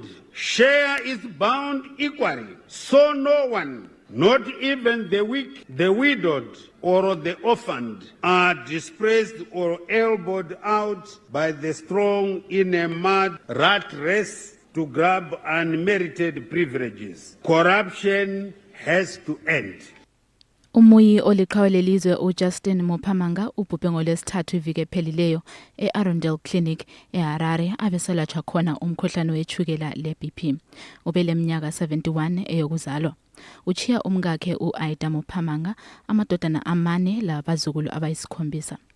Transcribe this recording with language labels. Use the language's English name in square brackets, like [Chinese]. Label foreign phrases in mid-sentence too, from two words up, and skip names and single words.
[English] Share its bound equally, so no one, not even the weak, the widowed, or the orphaned, are displaced or elbowed out by the strong in a mad rat race to grab unmerited privileges. Corruption has to end. [North Ndebele] Umuyi oliqhawe lelizwe uJustin Mophamanga ubhubhe ngolesithathu iviki ephelileyo eArundel Clinic eHarare abeselatshwa khona umkhuhlane wetshukela leBP. Ubeleminyaka 71 eyokuzalwa. Uchiya umkakhe uAida Mophamanga amadodana amane labazukulu abayisikhombisa.